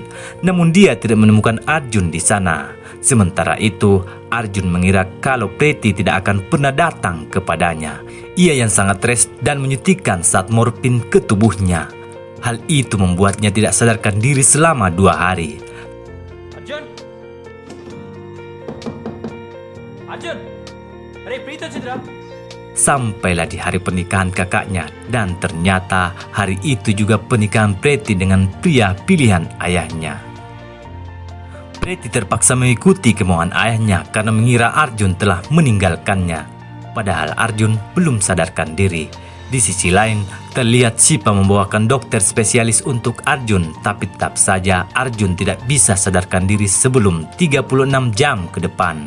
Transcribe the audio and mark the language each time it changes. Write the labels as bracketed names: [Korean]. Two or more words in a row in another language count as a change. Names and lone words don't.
[Indonesian] Namun dia tidak menemukan Arjun di sana. Sementara itu, Arjun mengira kalau Preti tidak akan pernah datang kepadanya. Ia yang sangat stres dan menyuntikkan saat morfin ke tubuhnya. Hal itu membuatnya tidak sadarkan diri selama 2 hari. Arjun! Arjun! [Telugu] Aray, Preeti వచ్చిందిరా. [Indonesian] Sampailah di hari pernikahan kakaknya, dan ternyata hari itu juga pernikahan Preti dengan pria pilihan ayahnya. Preti terpaksa mengikuti kemauan ayahnya karena mengira Arjun telah meninggalkannya. Padahal Arjun belum sadarkan diri. Di sisi lain, terlihat Sipa membawakan dokter spesialis untuk Arjun, tapi tetap saja Arjun tidak bisa sadarkan diri sebelum 36 jam ke depan.